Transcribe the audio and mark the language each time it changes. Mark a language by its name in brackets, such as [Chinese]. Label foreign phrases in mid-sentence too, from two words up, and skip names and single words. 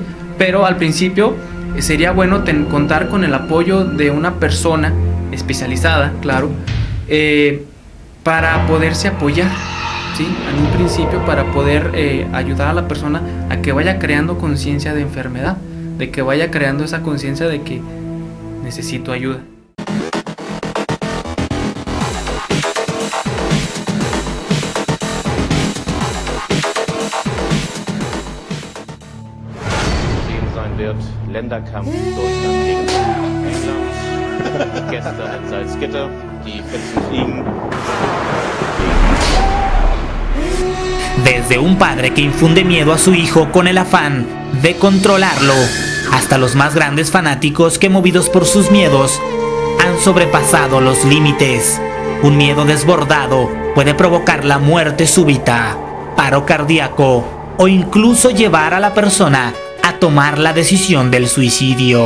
[Spanish] Pero al principio sería bueno contar con el apoyo de una persona especializada, claro, para poderse apoyar, ¿sí? En un principio para poder ayudar a la persona a que vaya creando conciencia de enfermedad, de que vaya creando esa conciencia de que necesito ayuda. [German] Länderkampf Deutschland gegen England. Gestern in Salzgitter, die Fetzen fliegen. [Spanish] Desde un padre que infunde miedo a su hijo con el afán de controlarlo, hasta los más grandes fanáticos que, movidos por sus miedos, han sobrepasado los límites. Un miedo desbordado puede provocar la muerte súbita, paro cardíaco o incluso llevar a la persona a tomar la decisión del suicidio.